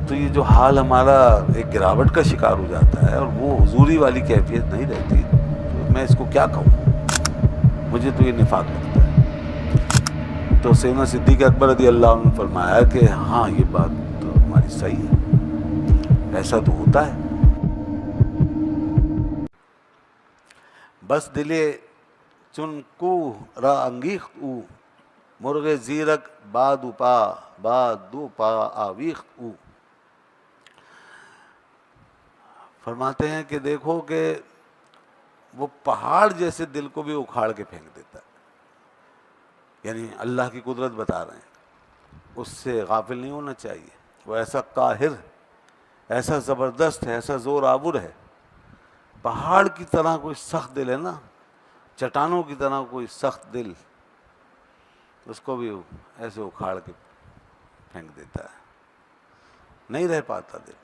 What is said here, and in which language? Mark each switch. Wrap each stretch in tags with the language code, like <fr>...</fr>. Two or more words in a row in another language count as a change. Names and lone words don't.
<ur>تو یہ جو حال ہمارا ایک گراوٹ کا شکار ہو جاتا ہے اور وہ حضوری والی کیفیت نہیں رہتی، تو میں اس کو کیا کہوں، مجھے تو یہ نفاق لگتا ہے۔ تو سیدنا صدیق اکبر</ur> <ar>رضی اللہ عنہ</ar> <ur>نے فرمایا کہ ہاں یہ بات تو ہماری صحیح ہے، ایسا تو ہوتا ہے۔</ur> <fa>بس دلے چن کو را انگیخت او، مرغ زیرک بادو پا آویخت او۔</fa> <ur>فرماتے ہیں کہ دیکھو کہ وہ پہاڑ جیسے دل کو بھی اکھاڑ کے پھینک دیتا ہے، یعنی اللہ کی قدرت بتا رہے ہیں، اس سے غافل نہیں ہونا چاہیے۔ وہ ایسا قاہر، ایسا زبردست ہے، ایسا زور آور ہے، پہاڑ کی طرح کوئی سخت دل ہے نا، چٹانوں کی طرح کوئی سخت دل، اس کو بھی ایسے اکھاڑ کے پھینک دیتا ہے، نہیں رہ پاتا دل۔</ur>